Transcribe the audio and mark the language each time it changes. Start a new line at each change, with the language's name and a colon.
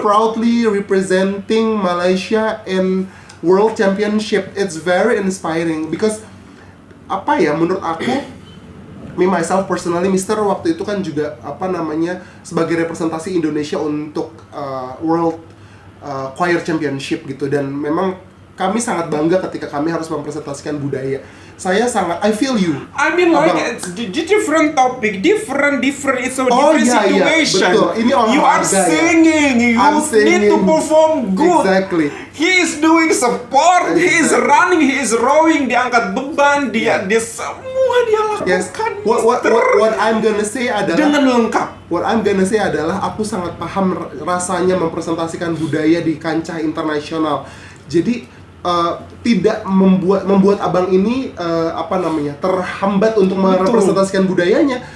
English: proudly representing Malaysia in World Championship. It's very inspiring because
Indonesian: menurut aku,
English: me myself personally,
Indonesian: Mister waktu itu kan juga sebagai representasi Indonesia untuk World Choir Championship gitu, dan memang kami sangat bangga ketika kami harus mempresentasikan budaya.
English: I feel you. I mean, like, it's different topic, different. It's a different situation.
Indonesian: Betul. Ini
English: you are singing, you need to perform good. Exactly. He is doing sport, he is running, he is rowing,
Indonesian: dia angkat beban, dia semua dia lakukan.
English: Yes. What I'm gonna say
Indonesian: adalah dengan lengkap.
English: What I'm gonna say
Indonesian: adalah aku sangat paham rasanya mempresentasikan budaya di kancah internasional. Jadi tidak membuat abang ini terhambat untuk merepresentasikan budayanya.